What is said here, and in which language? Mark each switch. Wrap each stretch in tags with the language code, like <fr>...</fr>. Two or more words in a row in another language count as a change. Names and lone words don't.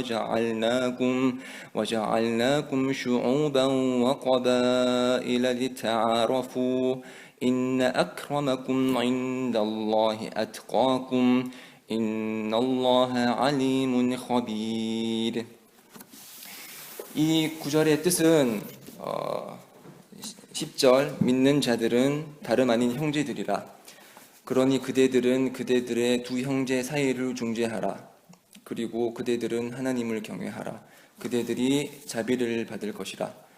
<ar>وجعلناكم شعوبا وقبائل لتعارفوا إن أكرمكم عند الله أتقاكم إن الله عليم خبير.</ar> <ko>이 구절의 뜻은 10절 믿는 자들은 다름 아닌 형제들이라. 그러니 그대들은 그대들의 두 형제 사이를 중재하라. 그리고 그대들은 하나님을 경외하라. 그대들이 자비를 받을 것이라.</ko>